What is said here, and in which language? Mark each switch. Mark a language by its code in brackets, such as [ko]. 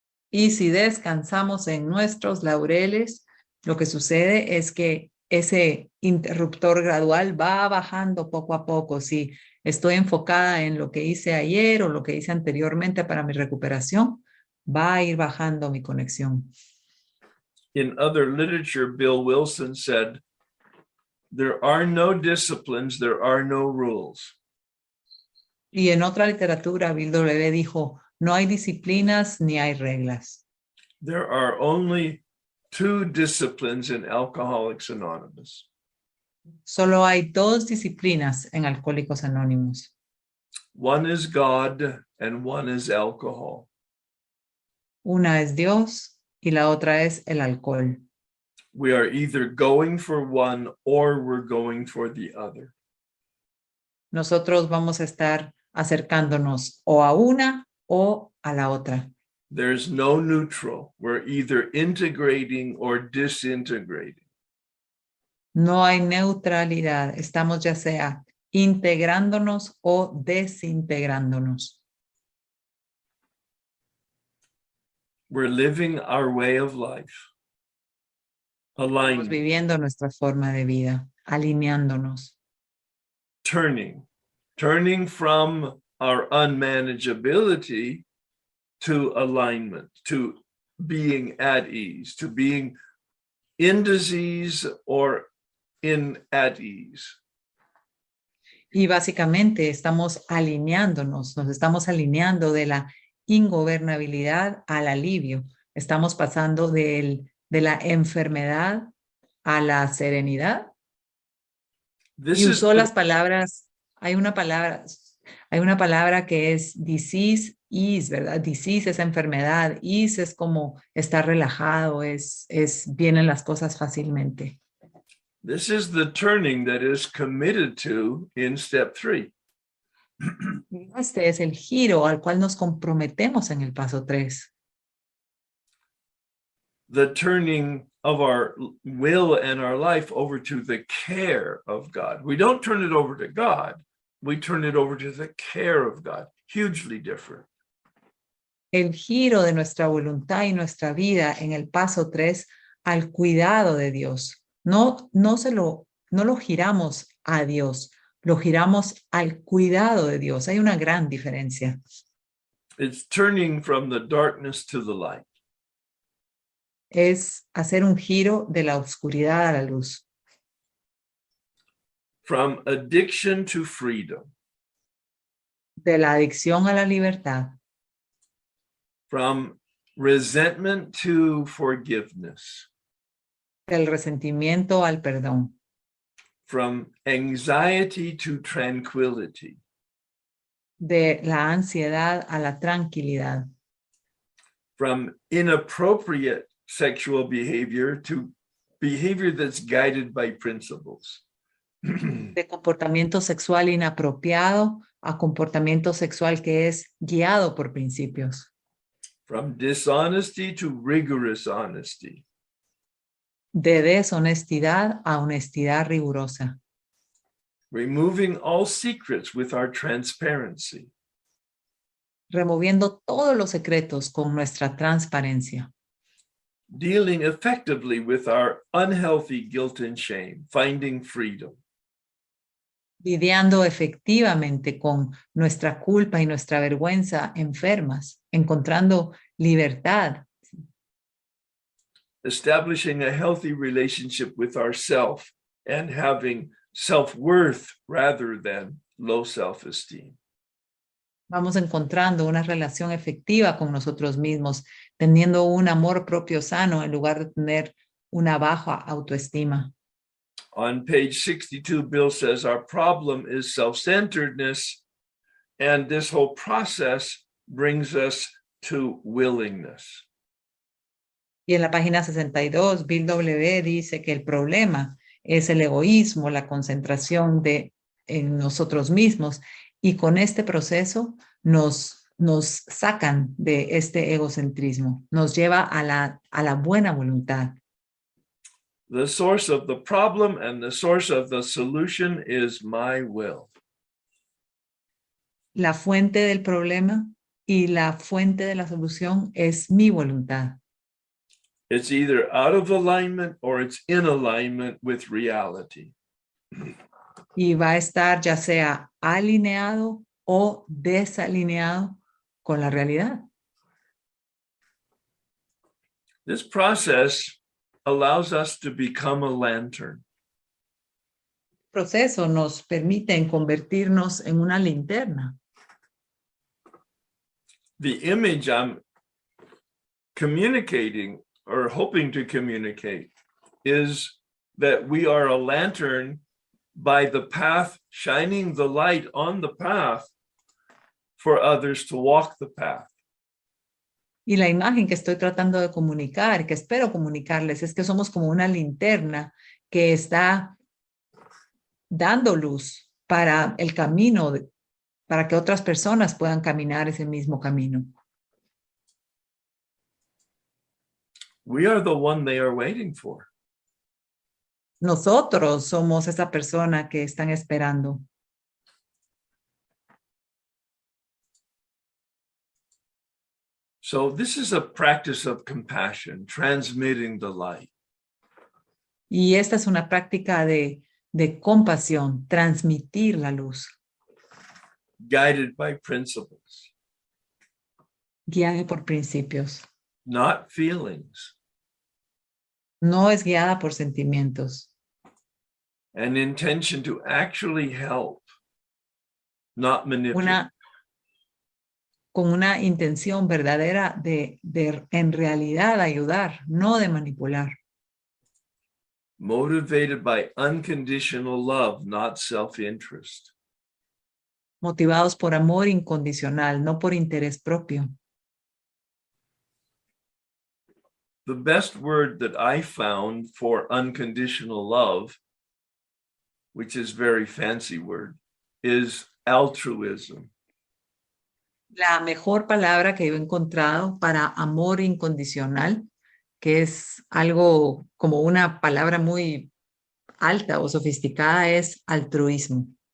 [es] Y si descansamos en nuestros laureles, lo que sucede es que ese interruptor gradual va bajando poco a poco. Si estoy enfocada en lo que hice ayer o lo que hice anteriormente para mi recuperación, va a ir bajando mi conexión. [en] In other literature, Bill Wilson said, there are no disciplines, there are no rules. [es] Y en otra literatura, Bill W. dijo, no hay disciplinas ni hay reglas. [en] There are only two disciplines in Alcoholics Anonymous. [es] Solo hay dos disciplinas en Alcohólicos Anónimos. [en] One is God and one is alcohol. [es] Una es Dios y la otra es el alcohol. [en] We are either going for one or we're going for the other. [es] Nosotros vamos a estar acercándonos o a una o a la otra. [en] There's no neutral. We're either integrating or disintegrating. [es] No hay neutralidad. Estamos ya sea integrándonos o desintegrándonos. [en] We're living our way of life. [es] Estamos [en] Alignment, [es] viviendo nuestra forma de vida, alineándonos. [en] turning from our unmanageability to alignment, to being at ease, to being in disease or in at ease. [es] Y básicamente estamos alineándonos, nos estamos alineando de la ingobernabilidad al alivio. Estamos pasando de la enfermedad a la serenidad. Y usó las palabras, hay una palabra que es [en] disease ease, [es] ¿verdad? Disease es enfermedad, ease es como estar relajado, vienen las cosas fácilmente. [en] This is the turning that is committed to in step 3. [es] Este es el giro al cual nos comprometemos en el paso 3. [en] The turning of our will and our life over to the care of God. We don't turn it over to God. We turn it over to the care of God. Hugely different. [es] El giro de nuestra voluntad y nuestra vida en el paso 3 al cuidado de Dios. No lo giramos a Dios, lo giramos al cuidado de Dios. Hay una gran diferencia. [en] It's turning from the darkness to the light. [es] Es hacer un giro de la oscuridad a la luz. [en] from addiction to freedom, [es] de la adicción a la libertad, [en] from resentment to forgiveness, [es] del resentimiento al perdón, [en] from anxiety to tranquility, [es] de la ansiedad a la tranquilidad, [en] from inappropriate sexual behavior to behavior that's guided by principles. [es] de comportamiento sexual inapropiado a comportamiento sexual que es guiado por principios, [en] From dishonesty to rigorous honesty, [es] de deshonestidad a honestidad rigurosa, [en] removing all secrets with our transparency, [es] removiendo todos los secretos con nuestra transparencia, [en] dealing effectively with our unhealthy guilt and shame, finding freedom, [es] lidiando efectivamente con nuestra culpa y nuestra vergüenza enfermas, encontrando libertad, [en] establishing a healthy relationship with ourself and having self-worth rather than low self-esteem. [es] vamos encontrando una relación efectiva con nosotros mismos, teniendo un amor propio sano en lugar de tener una baja autoestima. [en] On page 62, Bill says our problem is self-centeredness, and this whole process brings us to willingness. [es] Y en la página 62, Bill W. dice que el problema es el egoísmo, la concentración en nosotros mismos, y con este proceso nos sacan de este egocentrismo, nos lleva a la buena voluntad. [en] The source of the problem and the source of the solution is my will. [es] La fuente del problema y la fuente de la solución es mi voluntad. [en] It's either out of alignment or it's in alignment with reality. [es] Y va a estar ya sea alineado o desalineado con la realidad. [en] This process allows us to become a lantern. [es] El proceso nos permite convertirnos en una linterna. [en] The image I'm communicating or hoping to communicate is that we are a lantern by the path, shining the light on the path for others to walk the path. [es] Y la imagen que estoy tratando de comunicar, que espero comunicarles, es que somos como una linterna que está dando luz para el camino, para que otras personas puedan caminar ese mismo camino. [en] We are the one they are waiting for. [es] Nosotros somos esa persona que están esperando. [en] So this is a practice of compassion, transmitting the light. [es] Y esta es una práctica de compasión, transmitir la luz, [en] Guided by principles, [es] guiada por principios. [en] not feelings. [es] No es guiada por sentimientos. [en] An intention to actually help, not manipulate. [es] Con una intención verdadera de en realidad ayudar, no de manipular. [en] Motivated by unconditional love, not self-interest. [es] Motivados por amor incondicional, no por interés propio. [en] The best word that I found for unconditional love, which is a very fancy word, is altruism. [es] La mejor palabra que yo he encontrado para amor incondicional, que es algo como una palabra muy alta o sofisticada, es altruismo.